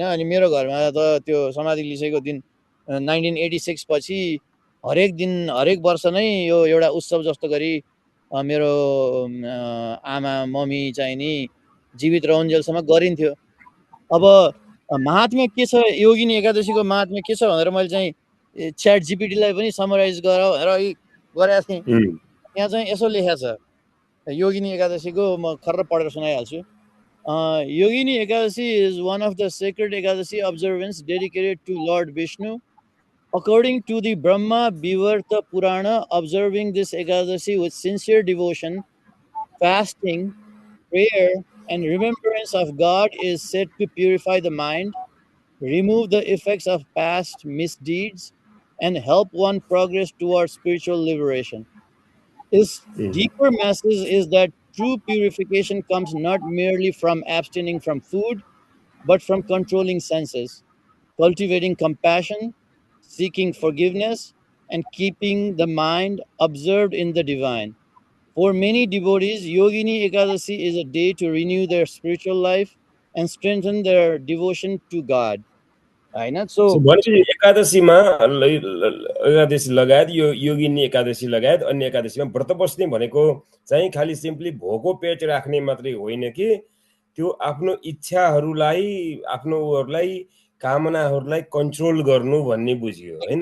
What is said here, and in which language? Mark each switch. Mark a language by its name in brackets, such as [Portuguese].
[Nepali] अनि मेरो घरमा त त्यो समाधि लिसेको दिन 1986 पछि हरेक वर्ष नै यो एउटा उत्सव जस्तो गरी मेरो आमा मम्मी चाहिँ नि जीवित रहन्जेलसम्म गरिन्थ्यो। अब महात्म्य के छ योगिनी एकादशीको महात्म्य के छ भनेर मैले चाहिँ च्याट जिपिटीलाई पनि समराइज गर भनेर गरेको थिएँ। यहाँ चाहिँ यसो लेखेको छ योगिनी एकादशीको, म खर्र पढेर सुनाइहाल्छु। [English] Yogini Ekadasi is one of the sacred Ekadasi observance dedicated to Lord Vishnu. According to the Brahma Vivarta Purana, observing this Ekadasi with sincere devotion, fasting, prayer, and remembrance of God is said to purify the mind, remove the effects of past misdeeds, and help one progress towards spiritual liberation. Its deeper message is that true purification comes not merely from abstaining from food, but from controlling senses, cultivating compassion, seeking forgiveness, and keeping the mind observed in the divine. For many devotees, Yogini Ekadasi is a day to renew their spiritual life and strengthen their devotion to God. [Nepali] होइन so भनेपछि एकादशीमा एकादशी लगायत यो योगिनी एकादशी लगायत अन्य एकादशीमा व्रत बस्ने भनेको चाहिँ खालि सिम्पली भोको पेट राख्ने मात्रै होइन कि त्यो आफ्नो इच्छाहरूलाई आफ्नो उहरूलाई कामनाहरूलाई कन्ट्रोल गर्नु भन्ने बुझियो हैन।